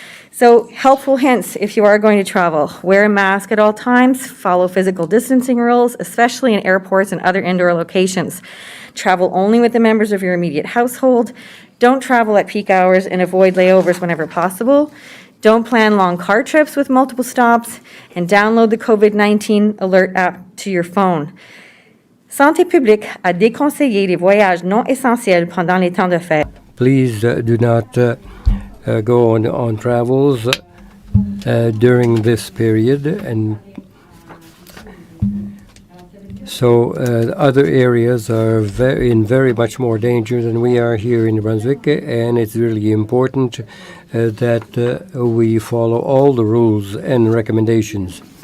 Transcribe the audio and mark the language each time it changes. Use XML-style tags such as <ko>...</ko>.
<en>So helpful hints if you are going to travel. Wear a mask at all times, follow physical distancing rules, especially in airports and other indoor locations. Travel only with the members of your immediate household. Don't travel at peak hours and avoid layovers whenever possible. Don't plan long car trips with multiple stops, and download the COVID-19 alert app to your phone.</en> <fr>Santé publique a déconseillé les voyages non essentiels pendant les temps de fête.</fr> <en>Please do not go on travels during this period, and so other areas are in very much more danger than we are here in New Brunswick, and it's really important that we follow all the rules and recommendations.</en>